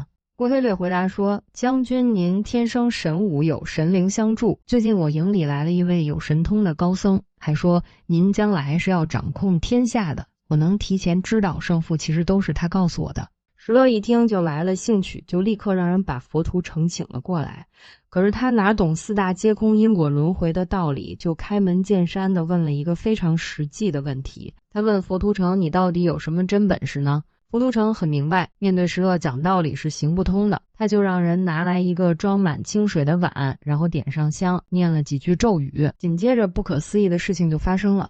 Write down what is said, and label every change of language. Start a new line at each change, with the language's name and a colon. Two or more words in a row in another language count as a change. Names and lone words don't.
Chinese: 郭黑略回答說：将軍您天生神武，有神灵相助，最近我營裡來了一位有神通的高僧，還說您將來是要掌控天下的，我能提前知道勝負，其實都是他告訴我的。石勒一听就来了興趣，就立刻讓人把佛图澄請了過來。可是他哪懂4大皆空因果輪迴的道理，就開門見山地問了一個非常實際的問題。他問佛图澄：你到底有什麼真本事呢？佛圖澄很明白，面對石勒講道理是行不通的，他就讓人拿來一個裝滿清水的碗，然後點上香，念了幾句咒語，緊接着不可思議的事情就發生了。